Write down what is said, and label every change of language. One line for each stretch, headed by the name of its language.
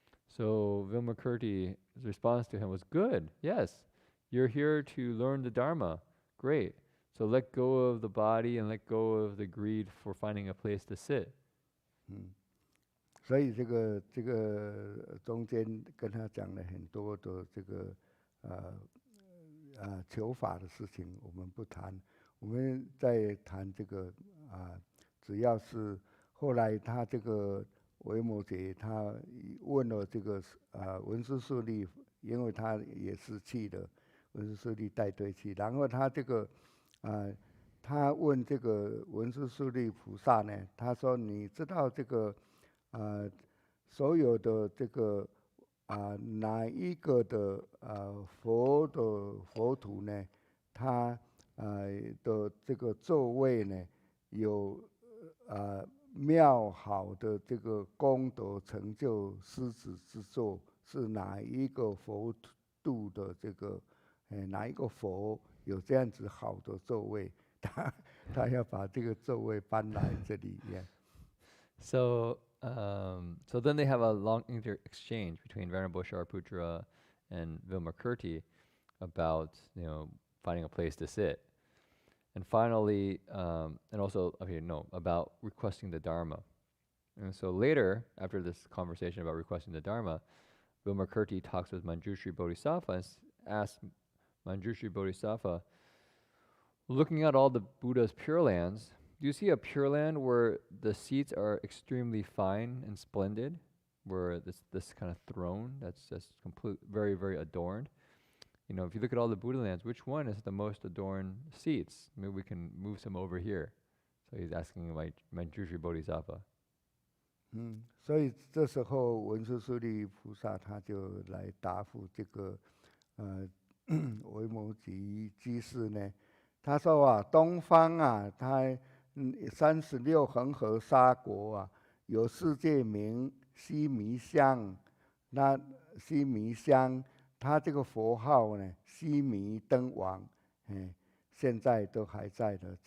English: So Vimakirti's response to him was, "Good, yes, you're here to learn the Dharma. Great. So let go of the body and let go of the greed for finding a place to sit."
Chinese: 所以这个中间跟他讲了很多的这个求法的事情，我们不谈。我们在谈这个只要是后来他这个维摩诘他问了这个文殊师利，因为他也是去的，文殊师利带队去，然后他这个他问这个文殊师利菩萨呢，他说：“你知道这个所有的这个哪一个的佛徒呢？他的这个座位呢，有妙好的这个功德成就狮子之座，是哪一个佛度的这个哪一个佛有这样子好的座位？他要把这个座位搬来这里。”
English: So so then they have a long exchange between Venerable Shariputra and Vimalkirti about finding a place to sit, and finally, and also about requesting the Dharma. And so later, after this conversation about requesting the Dharma, Vimalkirti talks with Manchuria Bodhisattva and asks Manchuria Bodhisattva, looking at all the Buddha's Pure Lands, do you see a Pure Land where the seats are extremely fine and splendid, where this kind of throne that's just very, very adorned? If you look at all the Buddha lands, which one is the most adorned seats? Maybe we can move some over here. So he's asking Manchuria Bodhisattva.
Chinese: 所以这时候文殊师利菩萨他就来答复这个维摩诘居士呢，他说啊，东方啊，他36恒河沙国啊，有世界名须弥香，那须弥香，他这个佛号呢，须弥灯王，现在都还在的。